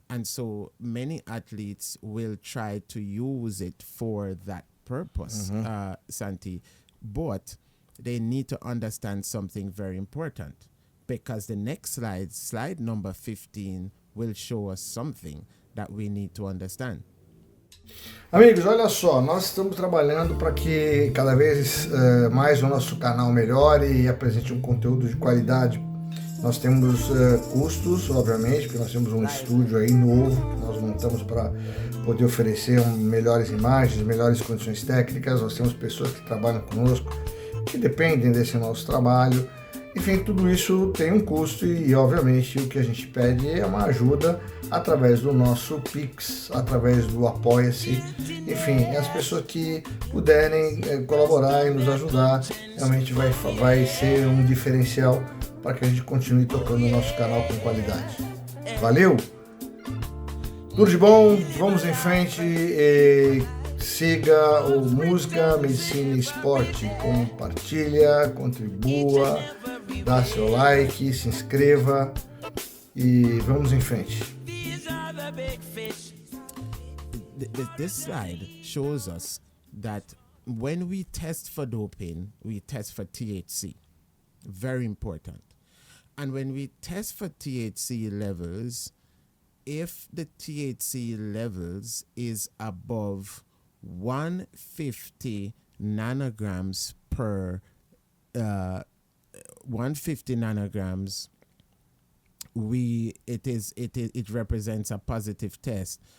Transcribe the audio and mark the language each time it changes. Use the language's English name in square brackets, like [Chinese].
[English] And so many athletes will try to use it for that purpose, Santi. But they need to understand something very important, because the next slide number 15, will show us something that we need to understand. [Portuguese] Amigos, olha só, nós estamos trabalhando para que cada vez mais o nosso canal melhore e apresente um conteúdo de qualidade. Nós temos custos, obviamente, porque nós temos um estúdio aí novo que nós montamos para poder oferecer melhores imagens, melhores condições técnicas. Nós temos pessoas que trabalham conosco, que dependem desse nosso trabalho. Enfim, tudo isso tem um custo e obviamente, o que a gente pede é uma ajuda através do nosso Pix, através do Apoia-se. Enfim, as pessoas que puderem colaborar e nos ajudar, realmente vai ser um diferencial para que a gente continue tocando o nosso canal com qualidade. Valeu! Tudo de bom, vamos em frente. Siga o Música, Medicina e Esporte. Compartilha, contribua, dá seu like, se inscreva e vamos em frente. [English] This slide shows us that when we test for doping, we test for THC. Very important. And when we test for THC levels, if the THC levels is above 150 nanograms per 150 nanograms, it represents a positive test.